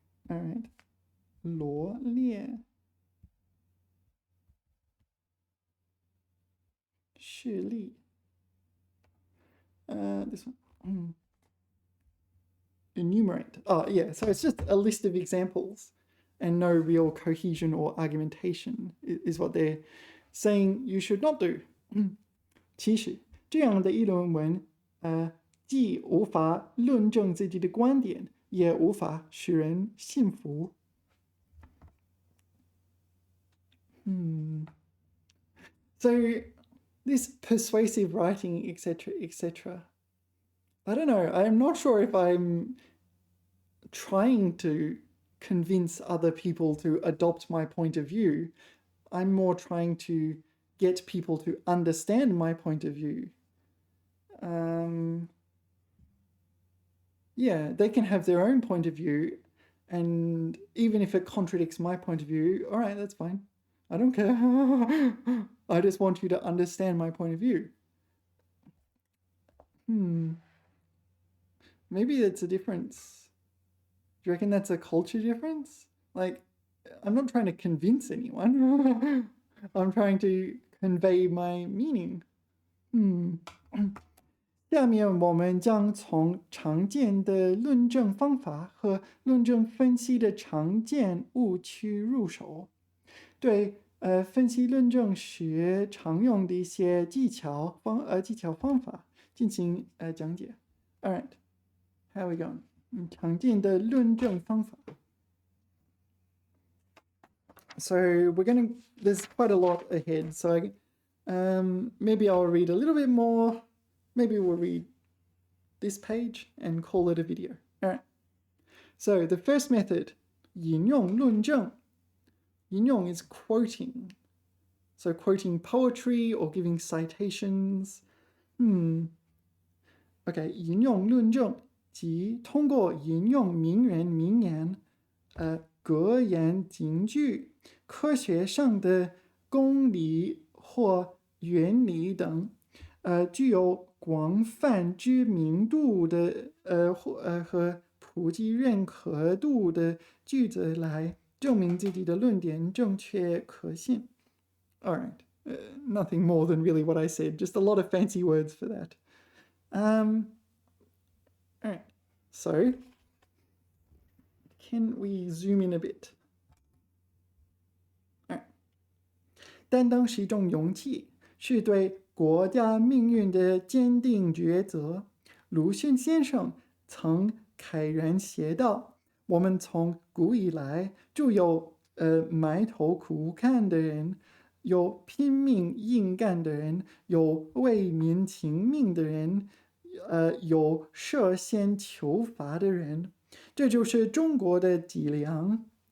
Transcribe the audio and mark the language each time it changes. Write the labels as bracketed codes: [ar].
[en] All right. [zh] 罗列事例。 [en] This one. Enumerate. Oh, yeah. So it's just a list of examples and no real cohesion or argumentation is what they're saying you should not do. [zh] 其实这样的议论文既无法论证自己的观点，也无法使人信服。 [en] So this persuasive writing, etc., etc. I don't know. I'm not sure if I'm trying to convince other people to adopt my point of view. I'm more trying to get people to understand my point of view. Yeah, they can have their own point of view, and even if it contradicts my point of view, all right, that's fine. I don't care. I just want you to understand my point of view. Maybe it's a difference. Do you reckon that's a culture difference? Like, I'm not trying to convince anyone. I'm trying to convey my meaning. [zh] 下面我们将从常见的论证方法和论证分析的常见误区入手，对分析论证时常用的一些技巧方法进行讲解。 [en] All right, how are we going? [zh] 常见的论证方法。 [en] So there's quite a lot ahead. So maybe I'll read a little bit more. Maybe we'll read this page and call it a video. All right. So the first method, 引用论证. 引用 is quoting. So quoting poetry or giving citations. [zh] Okay, 引用论证即通过引用名人名言、格言警句、科学上的公理或原理等，具有广泛知名度的和普及认可度的句子来证明自己的论点正确可信。 [en] All right, nothing more than really what I said, just a lot of fancy words for that. All right, so can we zoom in a bit? All right. [zh] 担当是一种勇气，是对国家命运的坚定抉择。鲁迅先生曾慨然写道：“我们从古以来就有埋头苦干的人，有拼命硬干的人，有为民请命的人，有涉险求法的人，这就是中国的脊梁。